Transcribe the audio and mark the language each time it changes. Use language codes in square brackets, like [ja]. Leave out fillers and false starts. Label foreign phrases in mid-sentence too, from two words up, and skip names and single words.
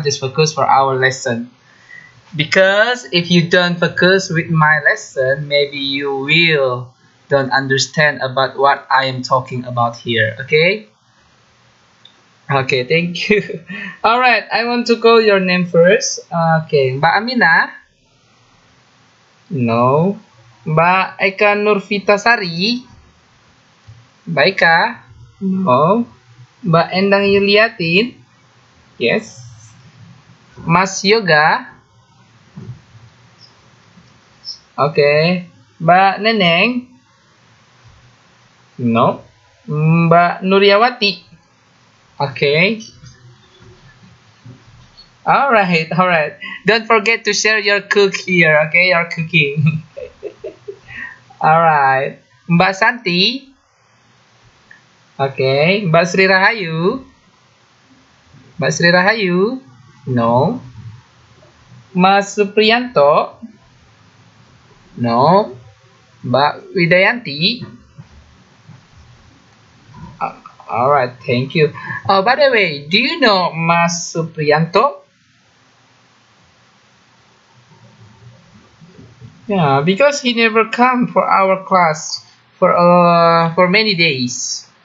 [en] Just focus for our lesson. Because if you don't focus with my lesson, maybe you will don't understand about what I am talking about here. Okay. Okay, thank you. All right, I want to call your name first. Okay, Mbak Amina? No. Mbak Eka Nurvitasari? Mbak Eka? No. Mbak Endang Yuliatin? Yes. Mas Yoga? Oke. Mbak Neneng? No. Mbak Nuryawati? Okay. All right. Don't forget to share your cook here, okay? Your cooking. All right. Mbak Santi? Okay. Mbak Sri Rahayu? Mbak Sri Rahayu? No. Mas Supriyanto? No. Mbak Widayanti? All right, thank you. Oh, by the way, do you know Mas Supriyanto? Yeah, because he never come for our class for many days.